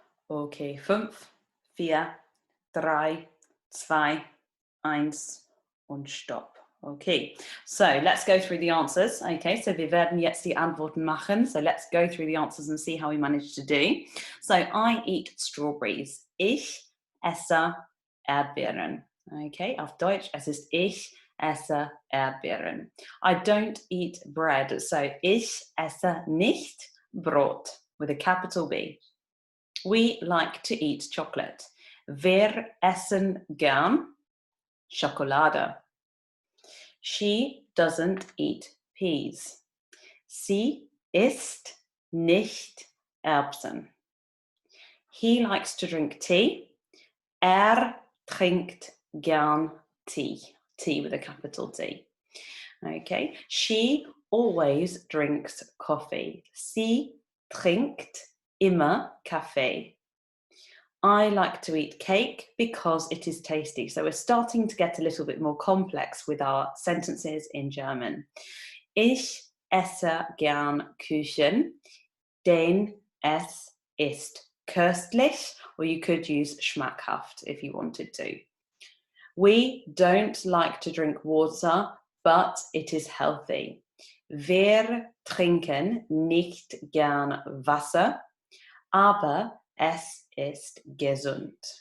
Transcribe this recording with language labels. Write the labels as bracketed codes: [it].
[de] Okay, 5, 4, 3, 2, 1 und Stopp. [en] Okay, so let's go through the answers. [de] Okay, so wir werden jetzt die Antworten machen. [en] So let's go through the answers and see how we managed to do. So I eat strawberries. [de] Ich esse Erdbeeren. Okay, auf Deutsch, es ist ich esse Erdbeeren. [en] I don't eat bread. So [de] ich esse nicht Brot [en] with a capital B. We like to eat chocolate. [de] Wir essen gern Schokolade. [en] She doesn't eat peas. [de] Sie isst nicht Erbsen. [en] He likes to drink tea. [de] Trinkt gern [en] tea. Tea with a capital T. Okay. She always drinks coffee. [de] Sie trinkt immer Kaffee. [en] I like to eat cake because it is tasty. So we're starting to get a little bit more complex with our sentences in German. [de] Ich esse gern Kuchen, denn es ist köstlich, [en] or you could use [de] schmackhaft [en] if you wanted to. We don't like to drink water, but it is healthy. [de] Wir trinken nicht gern Wasser, aber es ist gesund.